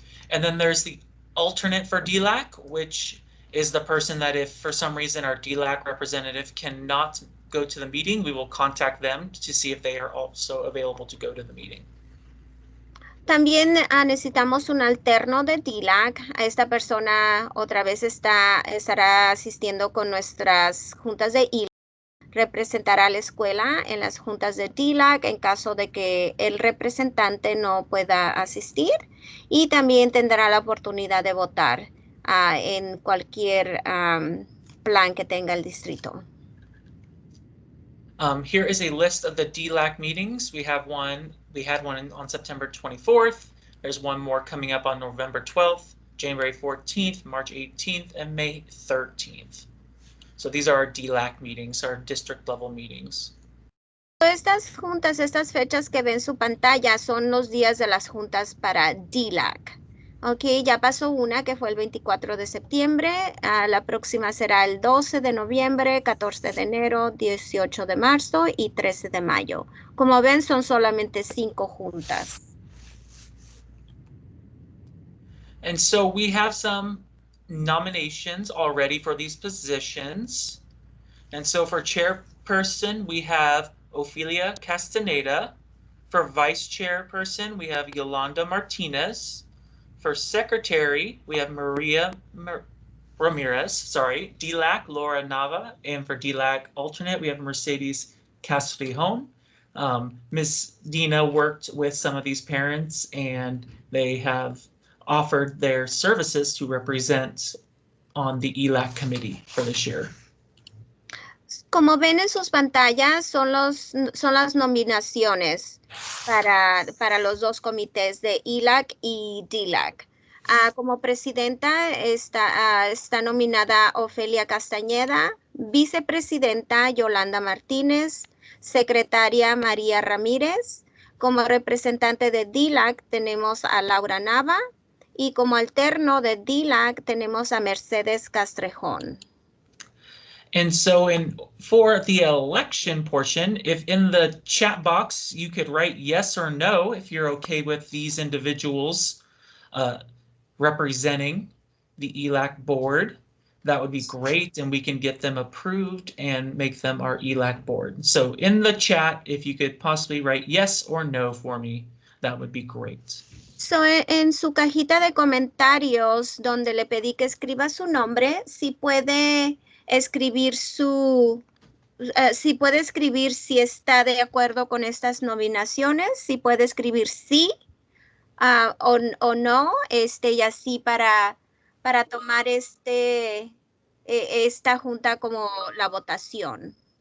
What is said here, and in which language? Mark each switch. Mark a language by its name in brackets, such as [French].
[English] And then there's the alternate for DLAC, which is the person that if for some reason our DLAC representative cannot go to the meeting, we will contact them to see if they are also available to go to the meeting. [Spanish] También necesitamos un alterno de DLAC. Esta persona otra vez estará asistiendo con nuestras juntas de ELAC. Representará a la escuela en las juntas de DLAC en caso de que el representante no pueda asistir y también tendrá la oportunidad de votar en cualquier plan que tenga el distrito. [English] Here is a list of the DLAC meetings. We had one on September 24th. There's one more coming up on November 12th, January 14th, March 18th, and May 13th. So these are our DLAC meetings, our district level meetings. [Spanish] Estas juntas, estas fechas que ven en su pantalla son los días de las juntas para DLAC. Ok, ya pasó una que fue el 24 de septiembre, la próxima será el 12 de noviembre, 14 de enero, 18 de marzo y 13 de mayo. Como ven, son solamente 5 juntas. [English] And so we have some nominations already for these positions. And so for chairperson, we have Ofelia Castaneda. For vice chairperson, we have Yolanda Martinez. For secretary, we have Maria Ramirez, DLAC, Laura Nava, and for DLAC alternate, we have Mercedes Castrillon. Ms. Dina worked with some of these parents and they have offered their services to represent on the ELAC committee for this year. [Spanish] Como ven en sus pantallas, son las nominaciones para los dos comités de ELAC y DLAC. Como presidenta está nominada Ofelia Castañeda, vicepresidenta Yolanda Martínez, secretaria María Ramírez. Como representante de DLAC tenemos a Laura Nava y como alterno de DLAC tenemos a Mercedes Castrejón. [English] And so for the election portion, if in the chat box you could write yes or no if you're okay with these individuals representing the ELAC board, that would be great, and we can get them approved and make them our ELAC board. So in the chat, if you could possibly write yes or no for me, that would be great. [Spanish] So, en su cajita de comentarios, donde le pedí que escriba su nombre, si puede escribir si está de acuerdo con estas nominaciones, si puede escribir sí o no, y así para tomar esta junta como la votación.